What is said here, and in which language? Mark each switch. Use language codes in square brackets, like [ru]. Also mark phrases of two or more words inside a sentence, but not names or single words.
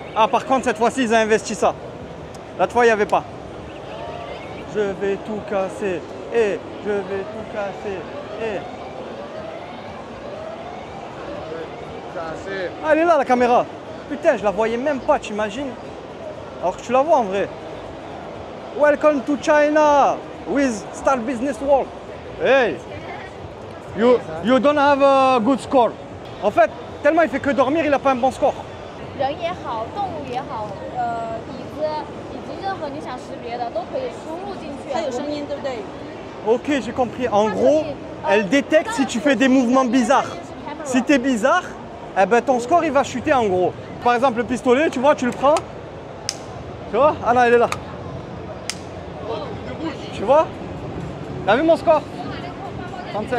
[fr] Ah, par contre, cette fois-ci, ils ont investi ça. L'autre fois, il n'y avait pas. Je vais tout casser. Et je vais tout casser. Et... Ah, elle est là, la caméra. Putain, je la voyais même pas, t'imagines? Alors que tu la vois en vrai. [en] Welcome to China with Star Business World. Hey, you don't have a good score. [fr] En fait, tellement il fait que dormir, il n'a pas un bon score. [zh] 人也好，动物也好，椅子以及任何你想识别的都可以输入进去。它有声音，对不对？ [fr] Ok, j'ai compris. En gros, elle détecte si tu fais des mouvements bizarres. Si tu es bizarre, eh ben, ton score il va chuter en gros. Par exemple, le pistolet, tu vois, tu le prends. Tu vois? Ah non, elle est là. Tu vois? T'as vu mon score? 35.